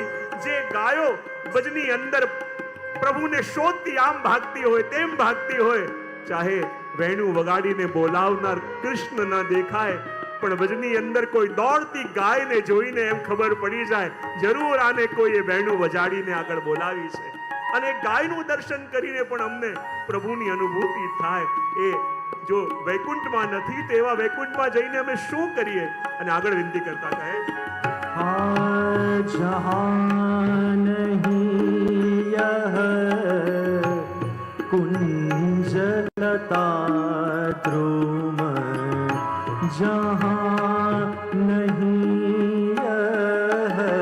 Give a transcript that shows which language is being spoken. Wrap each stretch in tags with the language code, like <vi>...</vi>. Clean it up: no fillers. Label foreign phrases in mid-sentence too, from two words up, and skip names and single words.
<gu>જે ગાયો વજની અંદર પ્રભુને શોધતી આમ ભાગતી હોય તેમ ભાગતી હોય, ચાહે વેણુ વગાડીને બોલાવનાર કૃષ્ણ ન દેખાય પણ વજની અંદર કોઈ દોડતી ગાયને જોઈને એમ ખબર પડી જાય જરૂર આને કોઈએ વેણુ વજાડીને આગળ બોલાવી છે. અને ગાયનું દર્શન કરીને પણ અમને પ્રભુની અનુભૂતિ થાય. એ જો વૈકુંઠમાં નથી તેવા વૈકુંઠમાં જઈને અમે શું કરીએ? અને આગળ વિનંતી કરતા કહે</gu> <hi>जहाँ नहीं यह कुंजलता द्रुम, जहाँ नहीं यह</hi>